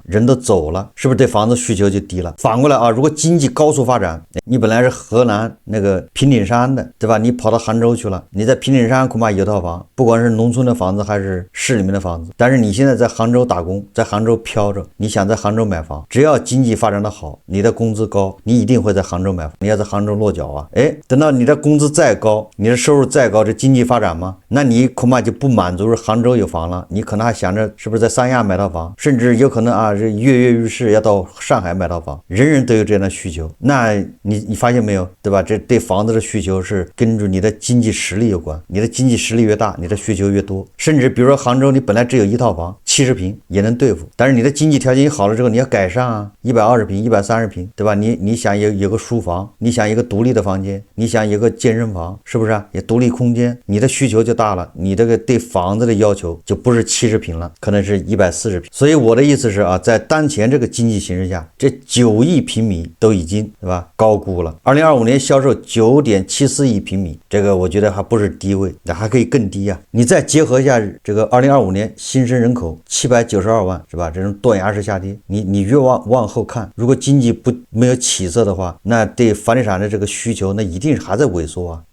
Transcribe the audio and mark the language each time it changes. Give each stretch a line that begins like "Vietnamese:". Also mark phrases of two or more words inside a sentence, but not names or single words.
Chinese: 人都走了，是不是對房子需求就低了？反過來啊，如果經濟高速發展，你本來是河南那個平頂山的，對吧？你跑到杭州去了，你在平頂山恐怕有套房，不管是農村的房子還是市裡面的房子，但是你現在在杭州打工，在杭州飄着，你想在杭州買房，只要經濟發展的好，你的工資高，你一定會在杭州買房，你要在杭州落腳啊。哎，等到你的工資再高，你的收入再高，這經濟發展嗎？那你恐怕就不滿足杭州有房了，你可能還想着是不是在三亞買套房，甚至有可能啊，這躍躍欲試要到上海買套房，人人都有這樣的需求。那你發現沒有，對吧？這對房子的需求是跟着你的經濟實力有關，你的經濟實力越大，你的需求越多。甚至比如說杭州，你本來只有一套房，70平也能對付，但是你的經濟條件好了之後，你要改善啊，120平、130平，對吧？你想有個書房，你想一個獨立的房間，你想有個健身房，是不是啊？也獨立空間，你的需求就大了，你这個對房子的要求就不是70平了，可能是140平。所以我的意思是啊，在当前這個經濟形勢下，這9億平米都已經，對吧，高估了。2025年銷售9.74億平米，這個我覺得還不是低位，還可以更低啊。你再結合一下這個2025年新生人口792萬，是吧？這種斷崖式下跌，你越往後看，如果經濟沒有起色的話，那對房地產的這個需求，那一定還在萎縮啊。